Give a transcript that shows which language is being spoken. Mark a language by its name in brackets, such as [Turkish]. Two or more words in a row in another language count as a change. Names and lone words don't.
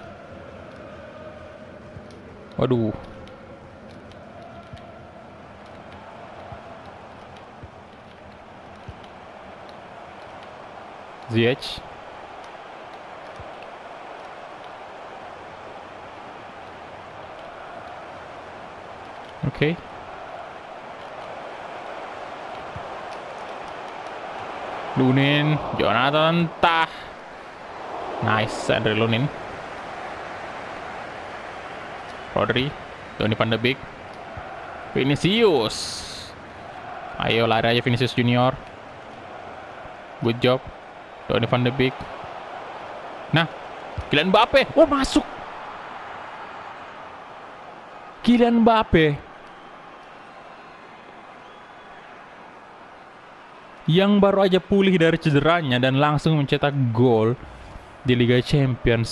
[Indonesian] Waduh. Ziyech. Oke. Lunin, Jonathan Tah. Nice, Andre Lunin. Rodri, Donny van de Beek, Vinicius. Ayo lari aja Vinicius Junior. [English] Good job, [Indonesian] Donny van de Beek. Nah, Kylian Mbappe. Oh, masuk. Kylian Mbappe yang baru aja pulih dari cederanya dan langsung mencetak gol di Liga Champions.